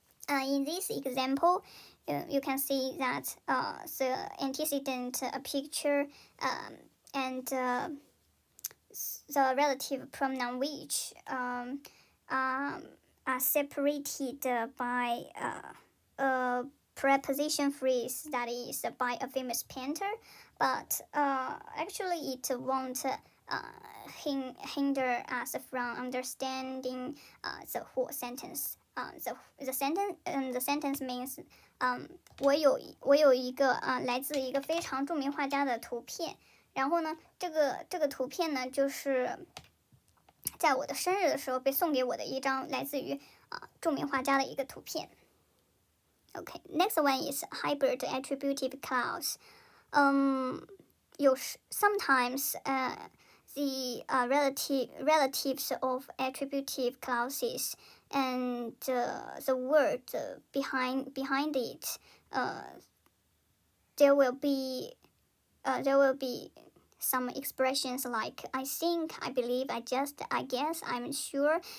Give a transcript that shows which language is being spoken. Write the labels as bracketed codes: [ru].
[en] In this example, you can see that the antecedent picture and the relative pronoun which are separated by a preposition phrase that is by a famous painter, but actually it won't hinder us from understanding the whole sentence. The sentence means [zh] 我有一个来自一个非常著名画家的图片，然后呢，这个图片呢，就是在我的生日的时候被送给我的一张来自于著名画家的一个图片。 [en] Okay, next one is hybrid attributive clause. Sometimes the relatives of attributive clauses and the word behind it, there will be some expressions like I think, I believe, I just, I guess, I'm sure.